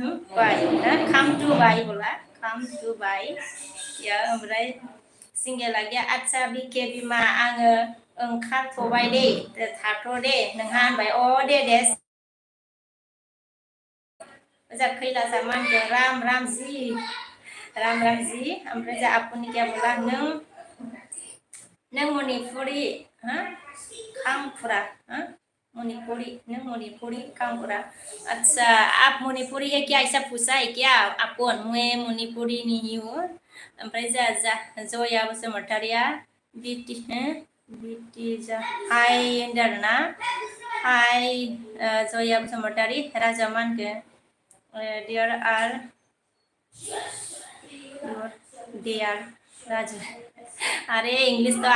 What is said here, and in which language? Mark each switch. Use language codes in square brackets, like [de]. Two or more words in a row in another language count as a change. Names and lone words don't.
[brx] बाय बोला काम टु बाय ओमफ्राय सिंगेला गैया आदसा बिके बिमा आङो ओंखारथ'बाय दे थाथ' दे नोंहा होनबाय दे जा खैलासा मा होनखो राम जी ओमफ्राय जा आपुनि [hi] क्या बोला [brx] नों मणिपुरी खामफुरा मणिपुरी खामफुरा [hi] अच्छा आप मणिपुरी है क्या ऐसा पूछा है क्या अपन मैं मणिपुरी नहीं हूँ [brx] ओमफ्राय जा [hi] जया बसुमतारिया [brx] बिटि जा हाय होनदों आरोना हाय जया बसुमतारी राजा मा होनखो [hi] देयर राजू अरे इंग्लिश तो